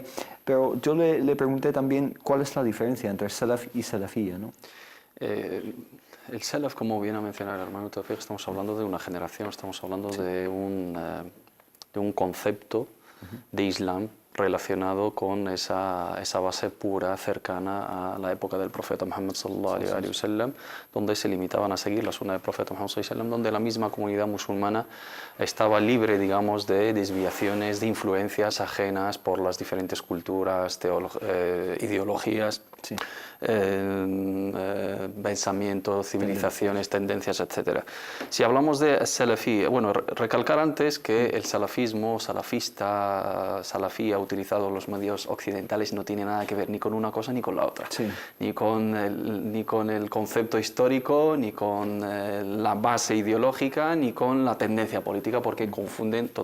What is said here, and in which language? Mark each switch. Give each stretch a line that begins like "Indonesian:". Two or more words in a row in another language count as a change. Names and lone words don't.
Spanish: Pero yo le pregunté también cuál es la diferencia entre Salaf y Salafía, ¿no? El Salaf, como bien ha mencionado el hermano Tawfiq, estamos hablando de una generación, estamos hablando de un concepto de Islam relacionado con esa base pura, cercana a la época del profeta Muhammad
Arabic: صلى الله عليه وسلم,
Spanish: donde se limitaban a seguir la sunna del profeta Muhammad
Arabic: صلى الله عليه وسلم,
Spanish: donde la misma comunidad musulmana estaba libre, digamos, de desviaciones, de influencias ajenas por las diferentes culturas, ideologías, pensamientos, civilizaciones, tendencias, etc. Si hablamos de salafí, bueno, recalcar antes que el salafismo, salafí ha utilizado los medios occidentales, no tiene nada que ver ni con una cosa ni con la otra, ni con el concepto histórico, ni con la base ideológica, ni con la tendencia política, porque confunden totalmente.